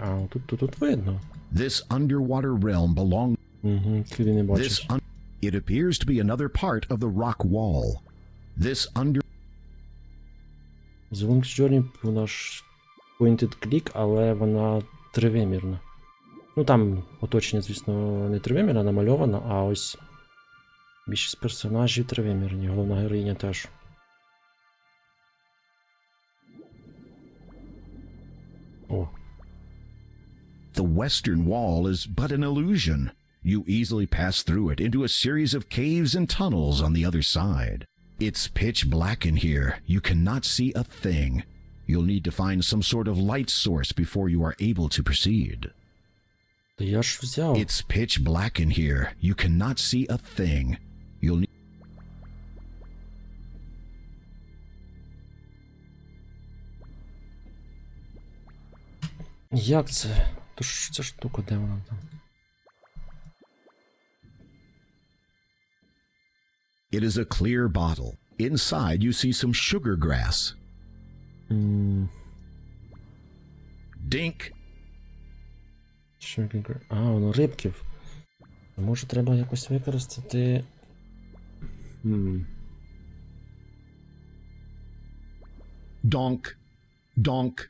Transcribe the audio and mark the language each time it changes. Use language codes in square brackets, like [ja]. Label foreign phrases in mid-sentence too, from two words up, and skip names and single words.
[uk] А, тут видно. [en] This underwater realm belongs. [uk] Угу, ти не бачиш. [en] It appears to be another part of the rock wall. This under. [uk] The Longest Journey, вона ж [en] pointed click, [uk] але вона тривимірна. Ну там оточення, звісно, не тривимірне, намальовано, а ось більшість персонажів тривимірні, головна героїня теж. О. [en] The western wall is but an illusion. You easily pass through it into a series of caves and tunnels on the other side. It's pitch black in here. You cannot see a thing. You'll need to find some sort of light source before you are able to proceed. [uk] Та я ж взяв. [en] It's pitch black in here. You cannot see a thing. You'll need. [uk] Як це? То ж ця штука, де вона там? [en] It is a clear bottle. Inside you see some sugar grass. Dink. [uk] А, воно рибків. Може треба якось використати. Donk. Donk.